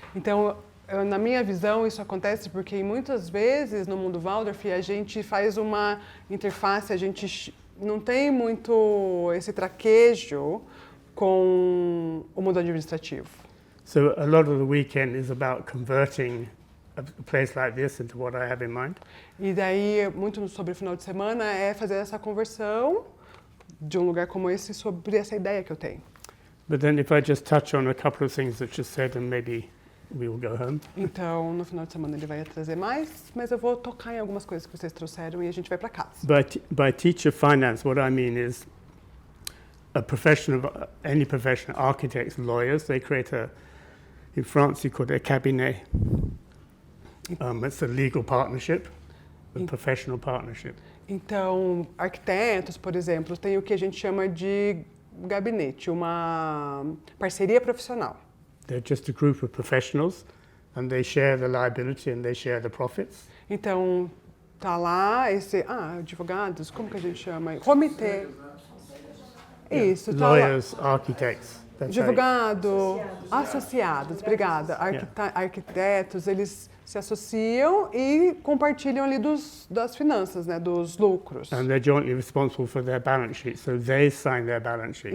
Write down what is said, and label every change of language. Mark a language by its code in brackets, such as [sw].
[pt] Então, na minha visão, isso acontece porque muitas vezes no mundo Waldorf a gente faz uma interface, a gente não tem muito esse traquejo com o mundo administrativo. [en] So a lot of the weekend is about converting a place like this into what I have in mind. [pt] E daí, muito sobre o final de semana é fazer essa conversão de um lugar como esse sobre essa ideia que eu tenho. [en] But then if I just touch on a couple of things that you said, and maybe we will go home. [pt] Então, no final de semana ele vai trazer mais, mas eu vou tocar em algumas coisas que vocês trouxeram e a gente vai para casa. [en] By teacher finance, what I mean is a profession of any profession, architects, lawyers, they create in France you call it a cabinet. It's a legal partnership, a professional partnership. [pt] Então, arquitetos, por exemplo, tem o que a gente chama de gabinete, uma parceria profissional. [en] They're just a group of professionals, and they share the liability and they share the profits. [pt] Então, tá lá advogados, como que a gente chama? Comitê. Isso, tá lá. [en] Lawyers, architects. That's how [pt] Advogado, associados, obrigada. Arquitetos, eles se associam e compartilham ali das finanças, né, dos lucros. [en] and they're jointly responsible for their balance sheet, so they sign their balance sheet.